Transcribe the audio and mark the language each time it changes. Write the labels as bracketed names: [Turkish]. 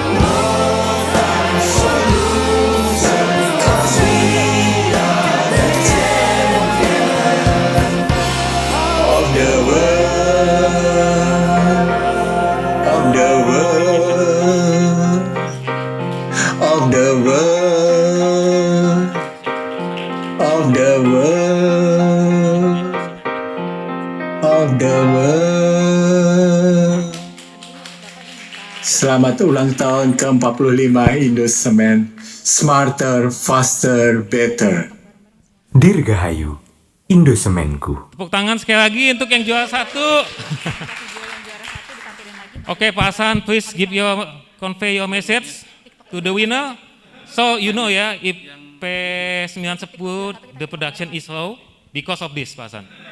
[English] No time for losing, 'cause we are the champions of the world, of the world, of the world, of the world, of the world. [Indonesian] Selamat ulang tahun ke-45 Indosemen. [English] Smarter, faster, better. [Indonesian] Dirgahayu, Indosemenku. Tepuk tangan sekali lagi untuk yang juara 1. [English] Oke, Pak Hasan, please convey your message to the winner. So you know ya, if P910 the production is low because of this, Pak Hasan.